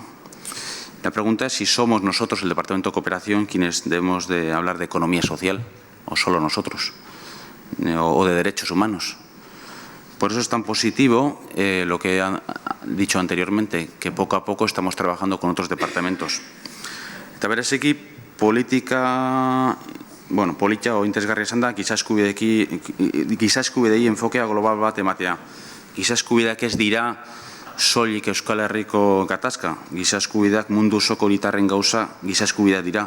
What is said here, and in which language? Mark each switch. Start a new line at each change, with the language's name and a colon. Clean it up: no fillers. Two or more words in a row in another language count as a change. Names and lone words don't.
Spanish: La pregunta es si somos nosotros, el Departamento de Cooperación, quienes debemos de hablar de economía social, o solo nosotros, o de derechos humanos. Por eso es tan positivo lo que he dicho anteriormente, que poco a poco estamos trabajando con otros departamentos.
Basque: Eta bereziki politika o interesgarria esan da, giza eskubidei enfokea global bat ematea. Giza eskubideak ez dira soilik Euskal Herriko gatazka, giza eskubideak mundu osoko hiritarren gauza giza eskubideak dira.